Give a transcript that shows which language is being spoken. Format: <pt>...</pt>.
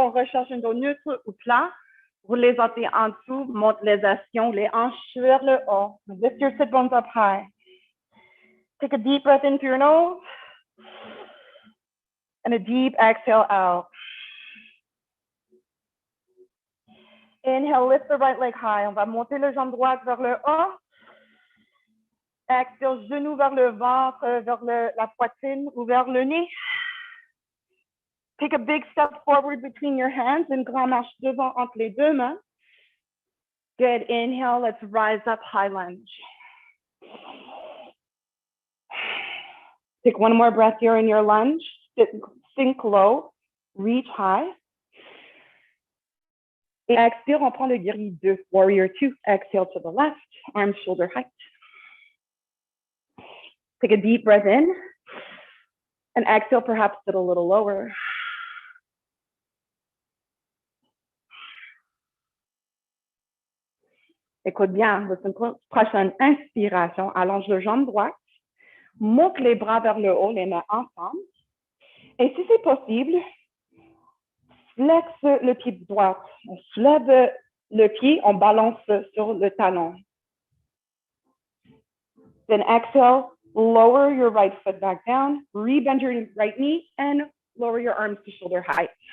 <fr>On recherche un dos neutre ou plat. Roule les orteils en dessous. Monte les ischions, les hanches vers le haut.</fr> <en>Lift your sit bones up high. Take a deep breath in through your nose. And a deep exhale out. Inhale, lift the right leg high.</en> <fr>On va monter le jambe droite vers le haut. Exhale, genou vers le ventre, vers la poitrine ou vers le nez.</fr> <en>Take a big step forward between your hands.</en> <fr>Une grande marche devant entre les deux mains.</fr> <en>Good. Inhale, let's rise up, high lunge. Take one more breath here in your lunge. Sink low, reach high.</en> <fr>Et expire, on prend le guerrier 2,</fr> <en>warrior 2. Exhale to the left, arms shoulder height. Take a deep breath in. And exhale, perhaps sit a little lower.</en> <fr>Écoute bien, c'est une prochaine inspiration. Allonge le jambe droite. Monte les bras vers le haut, les mains ensemble. Et si c'est possible, flexe le pied droit. On soulève le pied, on balance sur le talon.</fr> <en>Then exhale, lower your right foot back down, rebend your right knee, and lower your arms to shoulder height.</en>